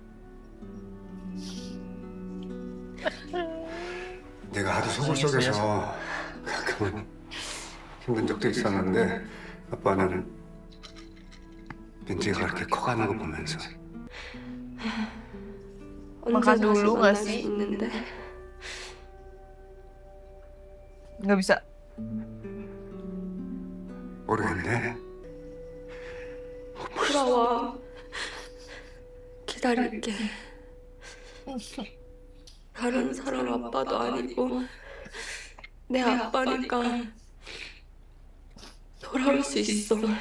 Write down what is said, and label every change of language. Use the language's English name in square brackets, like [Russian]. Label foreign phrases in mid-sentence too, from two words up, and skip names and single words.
[Korean] 내가 하도 속을 썩여서 가끔은 힘든 적도 있었는데 아빠는 민지가 그렇게 커가는 거 보면서 [Indonesian] Makan [Korean] 언제 다시 [Indonesian] dulu [Korean] 만날 [Indonesian] nggak [Korean] 수 [Indonesian] sih? [Korean] 있는데? [Indonesian] Nggak bisa. [Korean] 모르겠네. 돌아와. 기다릴게. 다른 사람 아빠도 아니고 내 아빠니까 돌아올 수 있어.